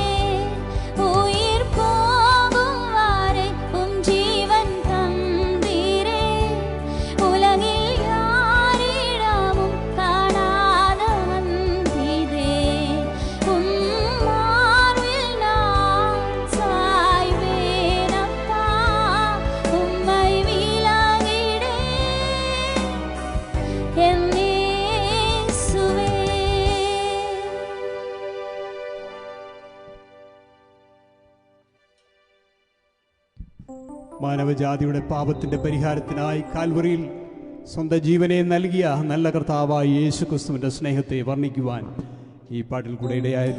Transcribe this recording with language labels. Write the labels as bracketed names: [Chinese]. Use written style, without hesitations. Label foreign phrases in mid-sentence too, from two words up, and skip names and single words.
[Tamil] உயிர் போகும் வரை உம் ஜீவன் தந்தீரே, உலகில் யாரிடமும் காணாத அன்பிதே. உம் மார்பில் நான் சாய்வேனப்பா, உம்மை விலகிடேன் என் இயேசுவே. [Malayalam] മാനവജാതിയുടെ പാപത്തിൻ്റെ പരിഹാരത്തിനായി കാൽവറിയിൽ സ്വന്തം ജീവനെ നൽകിയ നല്ല കർത്താവായ യേശു ക്രിസ്തുവിൻ്റെ സ്നേഹത്തെ വർണ്ണിക്കുവാൻ ഈ പാട്ടിൽ കൂടെ ഇടയായല്ലോ.